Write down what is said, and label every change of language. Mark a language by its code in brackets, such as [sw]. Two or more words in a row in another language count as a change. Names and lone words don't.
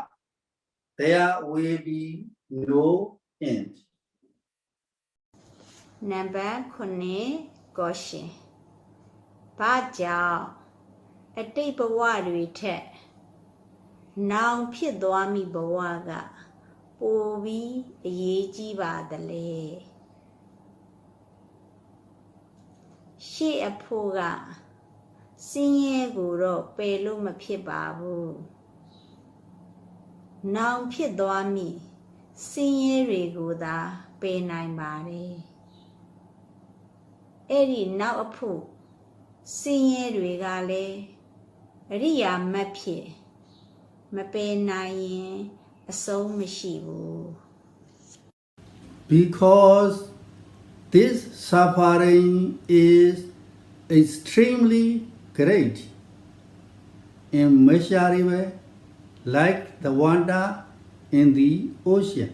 [en] There will be no end. Number 9 question [my] ဘာကြောင့်အတိတ်ဘဝတွေထက်နောင်ဖြစ်သွားမိဘဝကပိုပြီးအရေးကြီးပါသလဲရှေ့အဖို့ကစင်းရဲကိုတော့ပယ်လို့မဖြစ်ပါဘူး နောင်ဖြစ်သွားမိစင်းရဲတွေကိုသာပယ်နိုင်ပါတယ်အဲ့ဒီနောက်အဖို့စင်းရဲတွေကလည်းအရိယာမတ်ဖြစ်မပယ်နိုင်ရင်အဆုံးမရှိဘူး [en] Because this suffering is extremely great, immeasurable, like the water in the ocean.